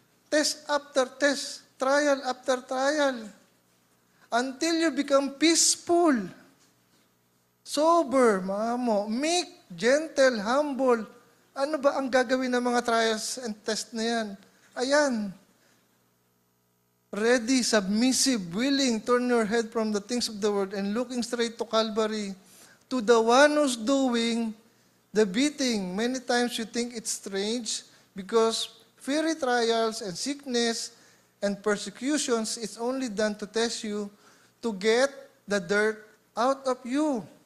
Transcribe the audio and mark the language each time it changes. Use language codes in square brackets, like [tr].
[en] Test after test, trial after trial, until you become peaceful, sober, meek, gentle, humble. [tl] Ano ba ang gagawin ng mga [en] trials and test [tl] na yan? Ayan. [en] Ready, submissive, willing, turn your head from the things of the world and looking straight to Calvary, to the one who's doing the beating. Many times you think it's strange because fiery trials and sickness and persecutions, it's only done to test you, to get the dirt out of you.